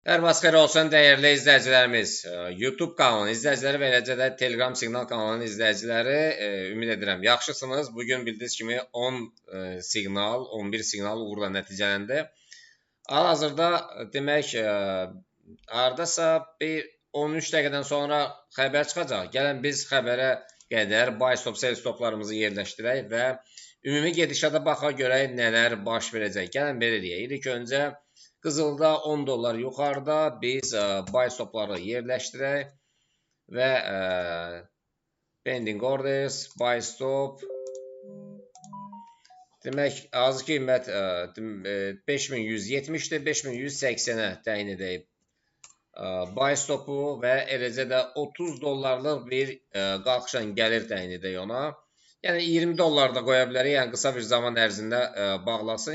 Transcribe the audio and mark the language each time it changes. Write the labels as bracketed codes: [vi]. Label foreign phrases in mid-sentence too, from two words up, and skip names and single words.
[az] Hər vaxt xeyir olsun dəyərli izləyicilərimiz. YouTube kanalının izləyiciləri və eləcə də Telegram siqnal kanalının izləyiciləri ümid edirəm yaxşısınız. Bugün bildiyiniz kimi 10 siqnal, 11 siqnal uğurla nəticələndi. Hal-hazırda demək hardasa bir 13 dəqiqədən sonra xəbər çıxacaq. Gəlin biz xəbərə qədər [en] buy stop, sell stoplarımızı [az] yerləşdirək və ümumi gedişata baxaq görək nələr baş verəcək. Gəlin belə deyək. İlk öncə qızılda 10 dollar yuxarıda biz [en] buy stopları [az] yerləşdirək və [en] pending orders, buy stop [az] demək azı qiymət 5170-dir, 5180-ə təyin edək [en] buy stopu [az] və eləcə də 30 dollarlıq bir qalxışan gəlir təyin edək ona. Yəni 20 dollar da qoya bilərik, yəni qısa bir zaman ərzində bağlasın.